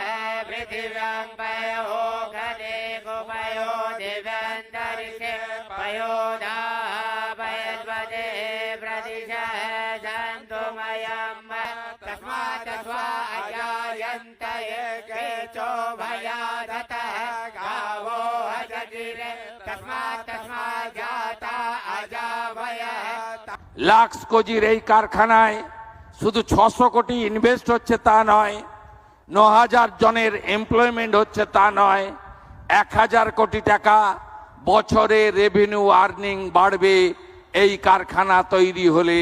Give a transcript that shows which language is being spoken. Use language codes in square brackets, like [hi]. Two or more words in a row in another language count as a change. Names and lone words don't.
[sa] पृथिव्यां पयो गणे गोपयो दिव्यान्तरिक्षे पयो दाः पयस्पते प्रदिशः सन्तु मयम् तस्मात् स्वा अजायन्त केचो भयादतः गावो अजगिरे तस्मात् जाता अजावयः। [bn] লাক্স কোজির এই কারখানায় শুধু 600 কোটি ইনভেস্ট হচ্ছে তা নয়, 9000 জনের এমপ্লয়মেন্ট হচ্ছে তা নয়, 1000 কোটি টাকা বছরে [en] revenue earning [bn] বাড়বে এই কারখানা তৈরি হলে।